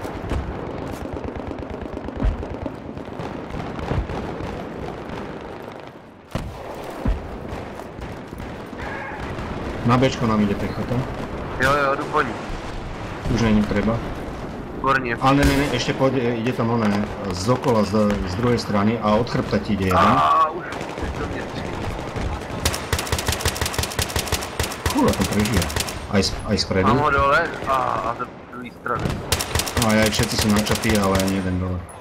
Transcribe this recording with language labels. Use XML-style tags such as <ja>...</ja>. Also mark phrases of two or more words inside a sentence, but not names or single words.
<sk>Na Bčko nám ide pechota.</sk> <cs>Jo, jdu po ní. Už není treba. Výborně. Ale ne,</cs> <sk>ešte pôjde, ide tam oné, z okola, z druhej strany a od chrbta ti ide jeden.</sk> <cs>Už to mě</cs> <sk>Kurva, to prežije. Aj spredu.</sk> <cs>mám ho dole a ze druhé strany.</cs> <sk>No aj všetci sú načatí, ale ani jeden dole.</sk>